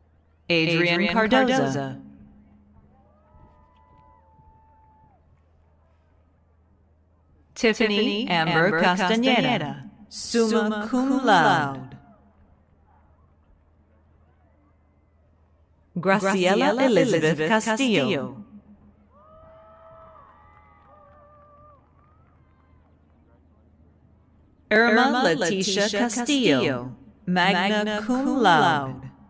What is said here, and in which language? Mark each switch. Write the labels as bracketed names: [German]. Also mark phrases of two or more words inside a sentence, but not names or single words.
[English] Adrian Cardoza, Tiffany Amber Castañeda, [Latin] summa cum laude. [English] Graciela Elizabeth Castillo. Irma Leticia Castillo, [Latin] magna cum laude.